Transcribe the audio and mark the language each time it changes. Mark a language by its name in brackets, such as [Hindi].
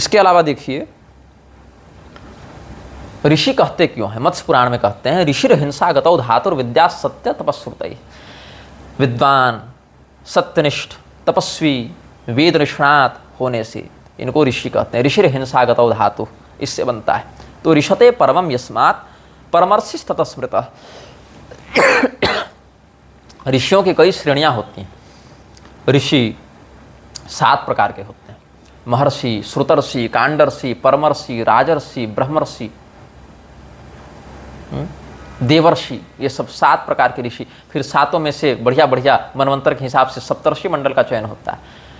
[Hindi] इसके अलावा देखिए ऋषि कहते क्यों हैं, मत्स्य पुराण में कहते हैं [Sanskrit] ऋषिर हिंसा गतौ धातुर विद्या सत्य तपस्रुतैः। [Hindi] विद्वान सत्यनिष्ठ तपस्वी वेद निष्णात होने से इनको ऋषि कहते हैं। [Sanskrit] ऋषिर हिंसा गतौ धातु [Hindi] इससे बनता है। तो [Sanskrit] ऋषते परमम यस्मात् परमर्षि ततः स्मृतः। [Hindi] ऋषियों की कई श्रेणियां होती हैं। ऋषि 7 प्रकार के होते हैं। महर्षि, श्रुतर्षि, कांडर्षि, परमर्षि, राजर्षि, ब्रह्मर्षि, देवर्षि, ये सब 7 प्रकार के ऋषि। फिर 7 में से बढ़िया बढ़िया मनवंतर के हिसाब से सप्तर्षि मंडल का चयन होता है।